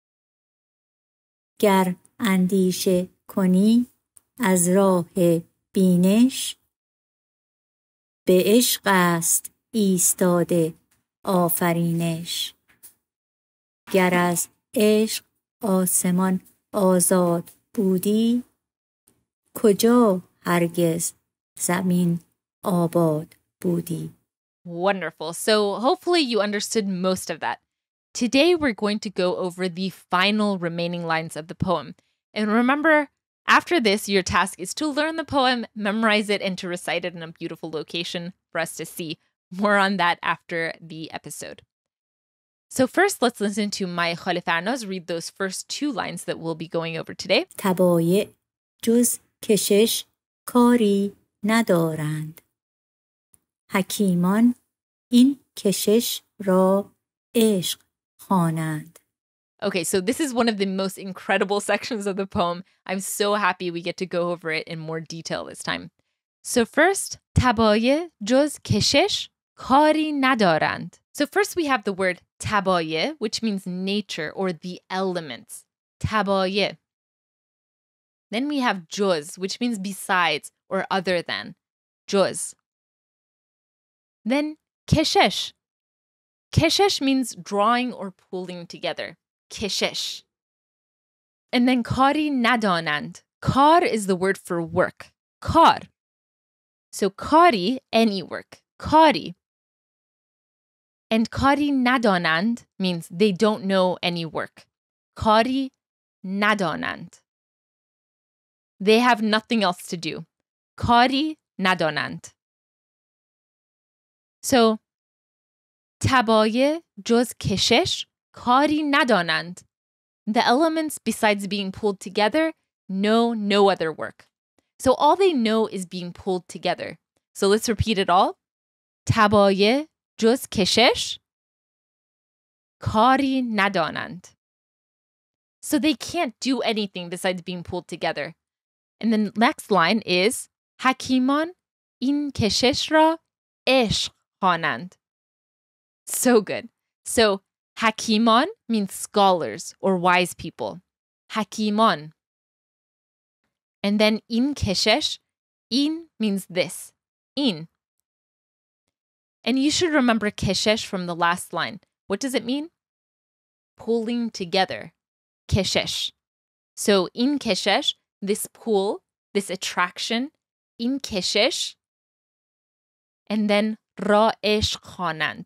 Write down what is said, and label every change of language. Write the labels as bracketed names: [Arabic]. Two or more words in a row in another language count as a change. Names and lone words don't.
[Persian] گر اندیشه کنی از راه بینش به عشق است ایستاده آفرینش گر از عشق آسمان آزاد بودی کجا هرگز زمین آباد بودی. [English] Wonderful. So hopefully you understood most of that. Today we're going to go over the final remaining lines of the poem. And remember, after this, your task is to learn the poem, memorize it, and to recite it in a beautiful location for us to see. More on that after the episode. So first, let's listen to my Khale Farnaz read those first 2 lines that we'll be going over today. [Persian] طبایع جز کشش کاری ندارند حکیمان این کشش را عشق خوانند. [English] Okay, so this is one of the most incredible sections of the poem. I'm so happy we get to go over it in more detail this time. So first, [Persian] طبایع جز کشش کاری ندارند. [English] So first we have the word طبایع, which means nature or the elements. [Persian] طبایع. [English] Then we have جز, which means besides or other than. [Persian] جز. Then کشش. [English] کشش means drawing or pulling together. [Persian] کشش. [English] And then [Persian] کاری ندانند. [English] کار is the word for work. کار. So کاری, any work. کاری. And [Persian] کاری ندانند [English] means they don't know any work. [Persian] کاری ندانند. [English] They have nothing else to do. [Persian] کاری ندانند. So طبایع جز کشش کاری ندانند. [English] The elements besides being pulled together know no other work. So all they know is being pulled together. So let's repeat it all. [Persian] طبایع جز کشش کاری ندانند. [English] So they can't do anything besides being pulled together. And the next line is [Persian] حکیمان این کشش را عشق خوانند. [English] So good. So حکیمان means scholars or wise people. حکیمان. And then [Persian] این کشش, [English] این means this, این. And you should remember keshesh from the last line. What does it mean? Pulling together. [Persian] Keshesh. [English] So [Persian] این کشش, [English] this pull, this attraction, [Persian] این کشش, [English] and then [Persian] را عشق خوانند.